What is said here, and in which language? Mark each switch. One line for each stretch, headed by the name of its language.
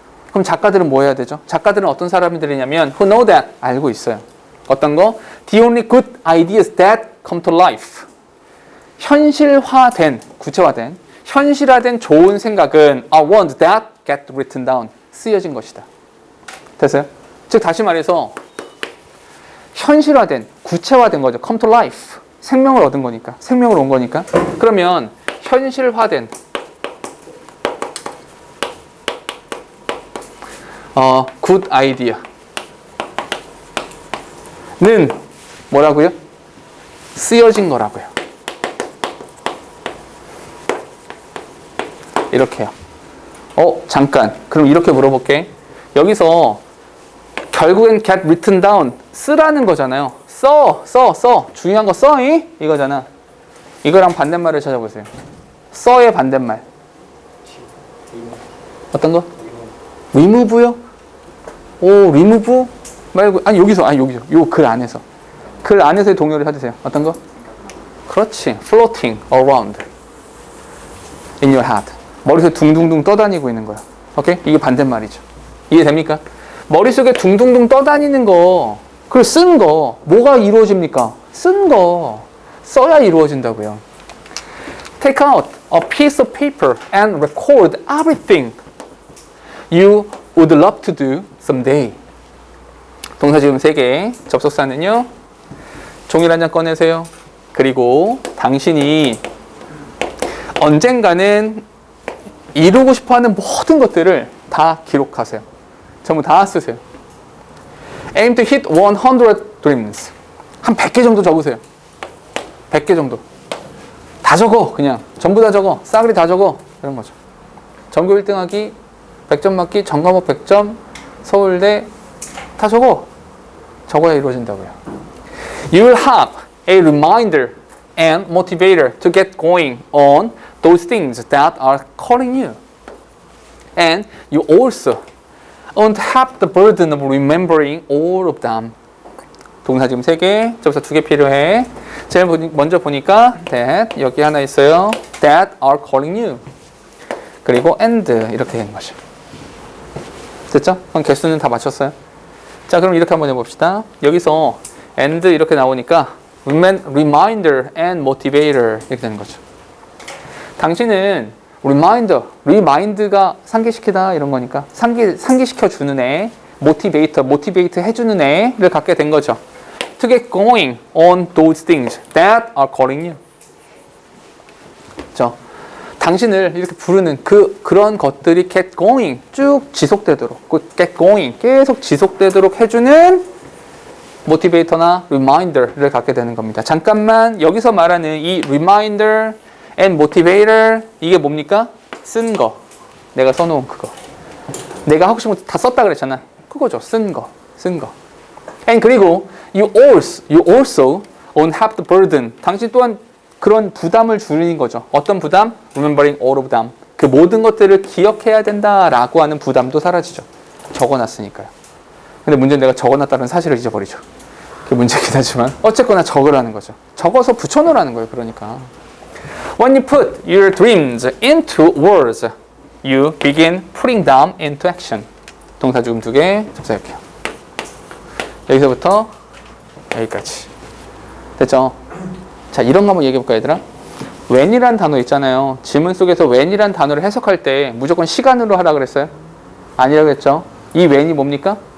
Korean: 그럼 작가들은 뭐 해야 되죠? 작가들은 어떤 사람들이냐면
English: who know that
Korean: 알고 있어요. 어떤 거?
English: The only good ideas that come to life.
Korean: 현실화된, 구체화된, 현실화된 좋은 생각은
English: are ones that get written down.
Korean: 쓰여진 것이다. 됐어요? 즉 다시 말해서 현실화된, 구체화된 거죠.
English: come to life.
Korean: 생명을 얻은 거니까. 생명을 온 거니까. 그러면 현실화된
English: good idea
Korean: 는 뭐라고요? 쓰여진 거라고요. 이렇게요. 잠깐. 그럼 이렇게 물어볼게. 여기서 결국엔
English: get written down
Korean: 쓰라는 거잖아요. 써. 중요한 거 써이? 이거잖아. 이거랑 반대말을 찾아보세요. 써의 반대말. 어떤 거? remove요? remove? 말고, 여기서. 요 글 안에서. 글 안에서의 동요를 찾으세요. 어떤 거? 그렇지.
English: floating around in your head.
Korean: 머릿속에 둥둥둥 떠다니고 있는 거야. 오케이? 이게 반대말이죠. 이해됩니까? 머릿속에 둥둥둥 떠다니는 거, 그걸 쓴 거, 뭐가 이루어집니까? 쓴 거. 써야 이루어진다고요.
English: Take out a piece of paper and record everything you would love to do someday.
Korean: 동사 지금 3개. 접속사는요. 종이를 한 장 꺼내세요. 그리고 당신이 언젠가는 이루고 싶어하는 모든 것들을 다 기록하세요. 전부 다 쓰세요.
English: Aim to hit 100 dreams.
Korean: 한 100개 정도 적으세요. 100개 정도. 다 적어. 그냥. 전부 다 적어. 싸그리 다 적어. 이런 거죠. 전교 1등하기, 100점 맞기, 전과목 100점, 서울대 다 적어. 적어야 이루어진다고요.
English: You will have a reminder and motivator to get going on those things that are calling you. And you also won't have the burden of remembering all of them.
Korean: 동사 지금 3개, 접사 2개 필요해. 제일 먼저 보니까 that, 여기 하나 있어요.
English: That are calling you.
Korean: 그리고 and 이렇게 되는 거죠. 됐죠? 그럼 개수는 다 맞췄어요. 자, 그럼 이렇게 한번 해봅시다. 여기서 and 이렇게 나오니까
English: reminder and motivator
Korean: 이렇게 되는 거죠. 당신은 remind가 상기시키다 이런 거니까 상기시켜 주는 애, motivate 해주는 애를 갖게 된 거죠.
English: To get going on those things that are calling you.
Korean: 그렇죠? 당신을 이렇게 부르는 그런 것들이
English: get going
Korean: 쭉 지속되도록 get going 계속 지속되도록 해주는 motivator나 reminder를 갖게 되는 겁니다. 잠깐만 여기서 말하는 이
English: reminder and motivator
Korean: 이게 뭡니까? 쓴 거. 내가 써놓은 그거. 내가 하고 싶은 거 다 썼다 그랬잖아. 그거죠. 쓴 거.
English: And
Korean: 그리고
English: you also won't have the burden.
Korean: 당신 또한 그런 부담을 줄이는 거죠. 어떤 부담?
English: Remembering all of them.
Korean: 그 모든 것들을 기억해야 된다라고 하는 부담도 사라지죠. 적어놨으니까요. 근데 문제는 내가 적어놨다는 사실을 잊어버리죠. 그게 문제긴 하지만 어쨌거나 적으라는 거죠. 적어서 붙여놓으라는 거예요. 그러니까
English: When you put your dreams into words, you begin putting them into action.
Korean: 동사 지금 2개 접수할게요. 여기서부터 여기까지. 됐죠? 자, 이런 거 한번 얘기해볼까, 얘들아? when이란 단어 있잖아요. 지문 속에서 when이란 단어를 해석할 때 무조건 시간으로 하라 그랬어요? 아니라고 했죠? 이 when이 뭡니까?